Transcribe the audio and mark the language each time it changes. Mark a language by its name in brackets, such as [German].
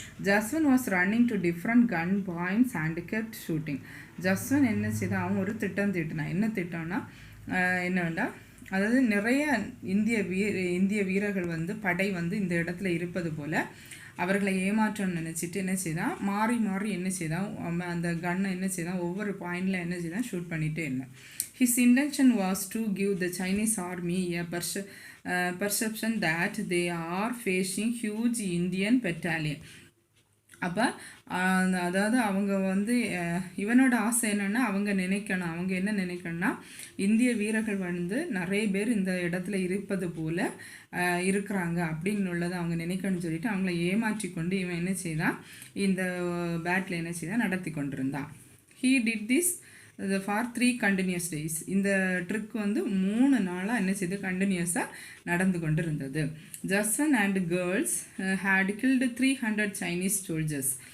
[English] Jaswant was running to different gun points and kept shooting. [Tamil] Jaswant என்ன செய்தான், அவன் ஒரு திட்டம் தீட்டினான். என்ன திட்டம்னா என்ன வேண்டாம், அதாவது நிறைய இந்திய வீரர்கள் வந்து படை வந்து இந்த இடத்துல இருப்பது போல் அவர்களை ஏமாற்றம் நினச்சிட்டு என்ன செய்தான், மாறி மாறி என்ன செய்தான், அந்த கன்னை என்ன செய்தான், ஒவ்வொரு பாயிண்டில் என்ன செய்தான், ஷூட் பண்ணிகிட்டே இருந்தேன். [English] His intention was to give the Chinese army a perception that they are facing huge Indian battalion. [Tamil] அப்போ அதாவது அவங்க வந்து இவனோட ஆசை என்னென்னா, அவங்க என்ன நினைக்கணும்னா, இந்திய வீரர்கள் வந்து நிறைய பேர் இந்த இடத்துல இருப்பது போல் இருக்கிறாங்க அப்படின்னு உள்ளதை அவங்க நினைக்கணும்னு சொல்லிட்டு அவங்கள ஏமாற்றி கொண்டு இவன் என்ன செய்தான், இந்த பேட்டில் என்ன செய்தான், நடத்தி கொண்டிருந்தான். [English] He did this for 3 continuous days. [Tamil] இந்த ட்ரிக் வந்து 3 நாளாக என்ன செய்து கண்டினியூஸாக நடந்து கொண்டு இருந்தது. [English] Jaswant and girls had killed 300 Chinese soldiers.